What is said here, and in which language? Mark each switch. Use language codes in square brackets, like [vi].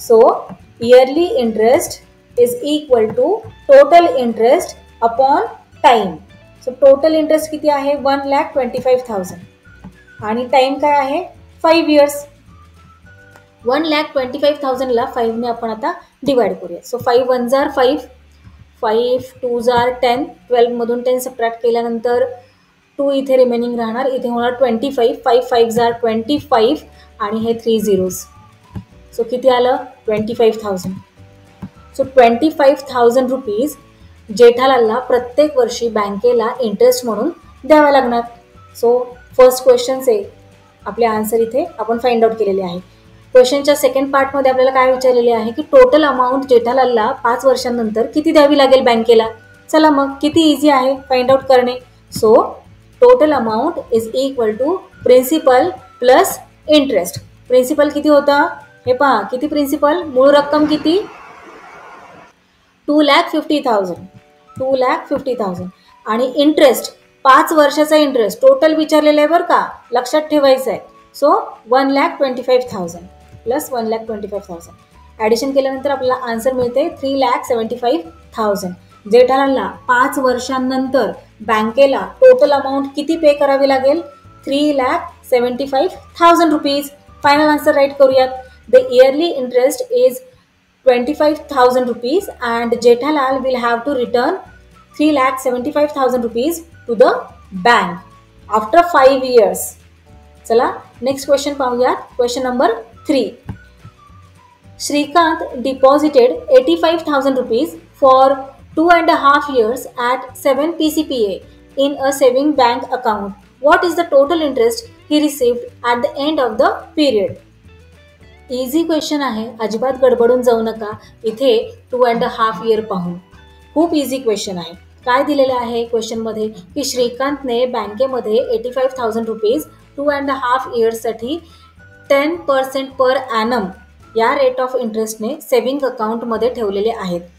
[en] So yearly interest is equal to total interest upon time. [mr] So total interest किती आहे? 1,25,000 आणि time काय आहे? [en] 5 years. [mr] 1,25,000ला 5ने आपण आता डिवाइड करूया. [en] So 5 1s are 5, 5 2s are 10. [mr] 12 मधून 10 सबट्रॅक्ट केल्यानंतर 2 इथे रिमेनिंग राहणार. इथे होणार 25. [en] 5 5s are 25 [mr] आणि हे [en] 3 zeros. [mr] सो किती आलं? 25,000. सो 25,000 रुपीज जेठालालला प्रत्येक वर्षी बँकेला इंटरेस्ट म्हणून द्यावा लागणार. सो फर्स्ट क्वेश्चनचे आपले आन्सर इथे आपण फाइंड आउट केलेले आहे. क्वेश्चनच्या सेकंड पार्टमध्ये आपल्याला काय विचारलेले आहे की टोटल अमाऊंट जेठालालला 5 वर्षांनंतर किती द्यावी लागेल बँकेला. चला मग किती इझी आहे फाइंड आउट करणे. [en] So total amount is equal to principal plus interest. [mr] Principal किती होता? हे पहा किती प्रिन्सिपल? मूळ रक्कम किती? 2,50,000. 2,50,000 आणि इंटरेस्ट 5 वर्षाचा इंटरेस्ट टोटल विचारलेला आहे बरं का, लक्षात ठेवायचं आहे. सो 1,25,000 प्लस 1,25,000 ॲडिशन केल्यानंतर आपल्याला आन्सर मिळते 3,75,000. जेठालालला 5 वर्षांनंतर बँकेला टोटल अमाऊंट किती पे करावी लागेल? 3,75,000 रुपीज. फायनल आन्सर राईट करूयात. [en] The yearly interest is 25,000 rupees and Jethalal will have to return 3,75,000 rupees to the bank after 5 years. [mr] चला नेक्स्ट क्वेश्चन पाहूयात. Question number 3. [en] Shrikant deposited 85,000 rupees for 2.5 years at 7 PCPA in a saving bank account. What is the total interest he received at the end of the period? [mr] Easy question आहे, अजिबात गडबडून जाऊ नका. इथे 2.5 year पाहून खूप easy question आहे. काय दिलेलं आहे क्वेश्चनमध्ये की श्रीकांतने बँकेमध्ये 85,000 रुपीज 2.5 इयर्ससाठी 10% पर ॲनम या रेट ऑफ इंटरेस्टने सेव्हिंग अकाउंटमध्ये ठेवलेले आहेत.